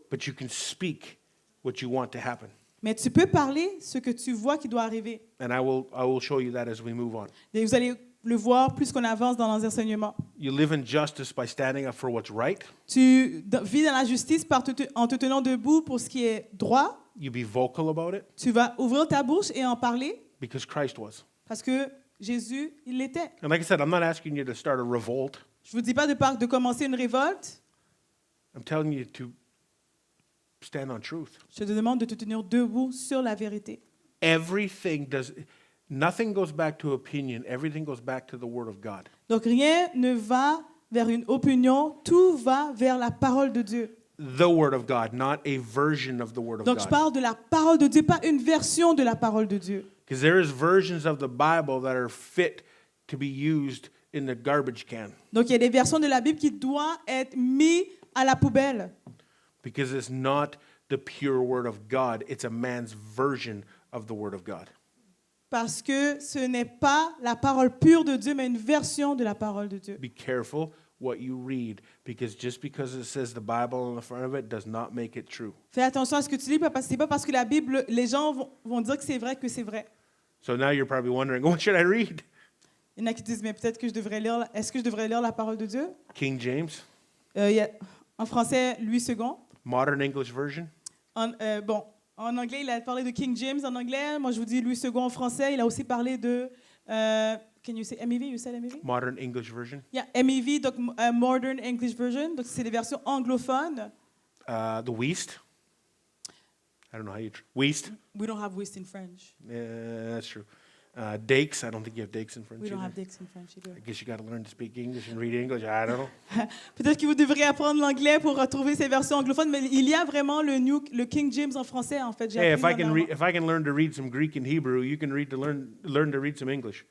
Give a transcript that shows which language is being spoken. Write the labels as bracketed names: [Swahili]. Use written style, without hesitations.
[English] but you can speak what you want to happen. [French] mais tu peux parler ce que tu vois qui doit arriver. [English] And I will show you that as we move on. [French] Et vous allez le voir plus qu'on avance dans nos enseignements. [English] You live in justice by standing up for what's right. [French] Tu vis dans la justice en te tenant debout pour ce qui est droit. [English] You be vocal about it [French] Tu vas ouvrir ta bouche et en parler [English] because Christ was. [French] parce que Jésus, il l'était. [English] And like I said, I'm not asking you to start a revolt. [French] Je vous dis pas de commencer une révolte. [English] I'm telling you to stand on truth. [French] Je te demande de te tenir debout sur la vérité. [English] Everything does. Nothing goes back to opinion. Everything goes back to the Word of God. [French] Donc rien ne va vers une opinion, tout va vers la parole de Dieu. [English] The Word of God, not a version of the Word of [French] Donc je [English] God. [French] parle de la parole de Dieu, pas une version de la parole de Dieu. [English] Because there is versions of the Bible that are fit to be used in the garbage can. [French] Donc il y a des versions de la Bible qui doivent être mises à la poubelle. [English] Because it's not the pure Word of God. It's a man's version of the Word of God. [French] Parce que ce n'est pas la parole pure de Dieu, mais une version de la parole de Dieu. [English] Be careful what you read, because just because it says the Bible on the front of it does not make it true. [French] Fais attention à ce que tu lis, parce que c'est pas parce que la Bible, les gens vont dire que c'est vrai. [English] So now you're probably wondering, what should I read? [French] Il y en a qui disent, mais peut-être que est-ce que je devrais lire la parole de Dieu? [English] King James, [French] Il y a, en français, Louis II. [English] Modern English Version, [French] En anglais, il a parlé de King James en anglais. Moi, je vous dis Louis II en français. Il a aussi parlé de... [English] can you say MEV? You said MEV? Modern English Version, [French] Yeah, MEV, donc Modern English Version. Donc, c'est des versions anglophones. [English] the Weast. I don't know how you... Weast, We don't have West in French. that's true. Dakes, I don't think you have Dakes in French We don't either. have Dix in French either. I guess you got to learn to speak English and read English. I don't know. [French] Peut-être que vous devriez apprendre l'anglais pour retrouver ces versions anglophones, mais il y a vraiment le King James en français, en fait. J'ai [English] Hey, [French] appris dernièrement. [English] if I can learn to read some Greek and Hebrew, you can learn to read some English.